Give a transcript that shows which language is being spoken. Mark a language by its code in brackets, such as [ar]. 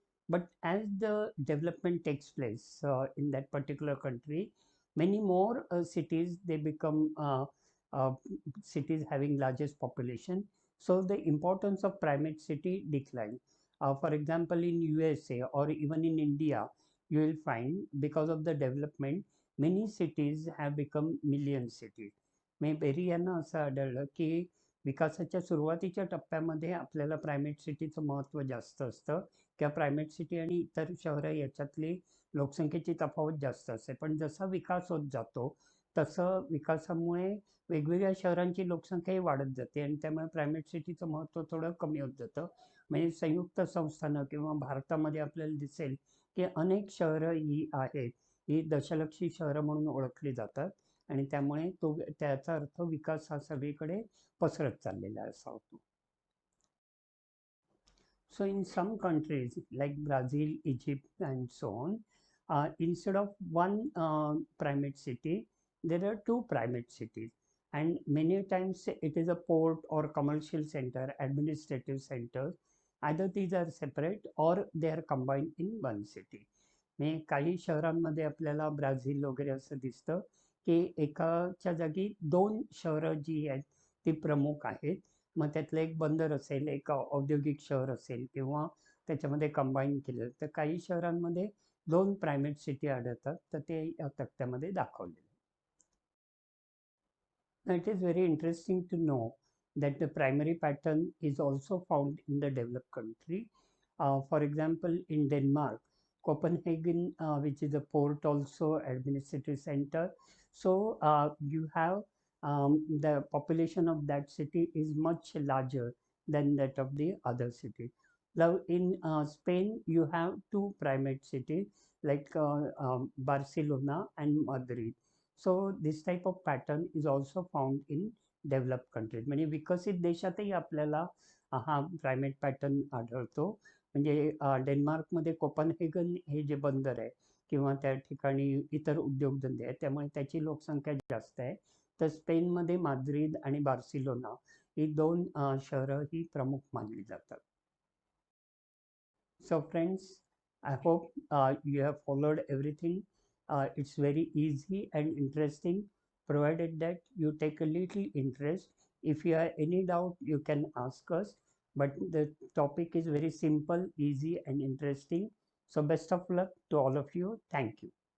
[en] But as the development takes place in that particular country, many more cities they become uh, cities having largest population. So the importance of primate city decline. For example, in USA or even in India, you will find because of the development many cities have become million cities. [mr] May berry यांना असं आढळलं की विकासाच्या सुरुवातीच्या टप्प्यामध्ये आपल्याला primate सिटीचं महत्त्व जास्त असतं किंवा प्रायमेट सिटी आणि इतर शहरं याच्यातली लोकसंख्येची तफावत जास्त असते. पण जसा विकास होत जातो तसं विकासामुळे वेगवेगळ्या शहरांची लोकसंख्याही वाढत जाते आणि त्यामुळे प्रायमेट सिटीचं महत्त्व थोडं कमी होत जातं. म्हणजे संयुक्त संस्थानं किंवा भारतामध्ये आपल्याला दिसेल की अनेक शहरं ही आहेत, ही दशलक्षी शहरं म्हणून ओळखली जातात आणि त्यामुळे त्याचा अर्थ विकास हा सगळीकडे पसरत चाललेला असा होतो. [en] So in some countries like Brazil, Egypt, and so on, instead of one primate city, there are two primate cities, and many times it is a port or commercial center, administrative centers. Either these are separate or they are combined in one city. [mr] म्हणजे काही शहरांमध्ये आपल्याला Brazil वगैरे असं दिसतं की एकाच्या जागी दोन शहरं जी आहेत ती प्रमुख आहेत. मग त्यातलं एक बंदर असेल, एक औद्योगिक शहर असेल किंवा त्याच्यामध्ये कंबाईन केलं, तर काही शहरांमध्ये दोन प्रायमेट सिटी आढळतात, तर ते या तक्त्यामध्ये दाखवलेलं आहे. [en] Now, it is very interesting to know that the primary pattern is also found in the developed country. For example, in Denmark, Copenhagen, which is a port also administrative center. So you have the population of that city is much larger than that of the other city. Now in Spain, you have two primate cities like Barcelona and Madrid. So this type of pattern is also found in develop countries. [mr] म्हणजे विकसित देशातही आपल्याला हा primate pattern आढळतो. म्हणजे डेन्मार्कमध्ये Copenhagen हे जे बंदर आहे किंवा त्या ठिकाणी इतर उद्योगधंदे आहेत त्यामुळे त्याची लोकसंख्या जास्त आहे. तर स्पेनमध्ये माद्रिद आणि बार्सिलोना ही दोन शहरं ही प्रमुख मानली जातात. [en] So friends, I hope you have followed everything. It's very easy and interesting, provided that you take a little interest. If you have any doubt, you can ask us. But the topic is very simple, easy, and interesting. So best of luck to all of you. Thank you.